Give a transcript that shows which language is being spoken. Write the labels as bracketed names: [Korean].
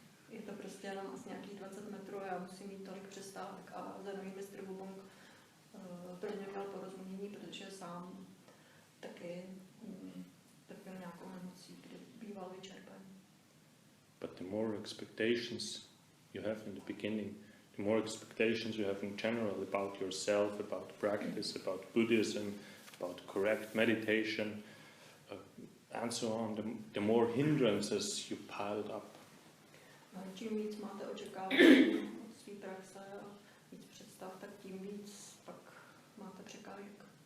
[Czech] Je to prostě jenom asi nějakých 20 metrů a já musím mít tolik přestávek a za nový mistr Bong pro mě měl porozumění, protože sám taky trpěl nějakou nemocí, kdy býval vyčerpaný. [English] But the more expectations you have in the beginning, the more expectations you have in general about yourself, about practice, about Buddhism, about correct meditation, and so on, the more hindrances you piled up. [Czech] Čím víc máte očekávání od své praxe a víc představ, tak tím víc pak máte překážek.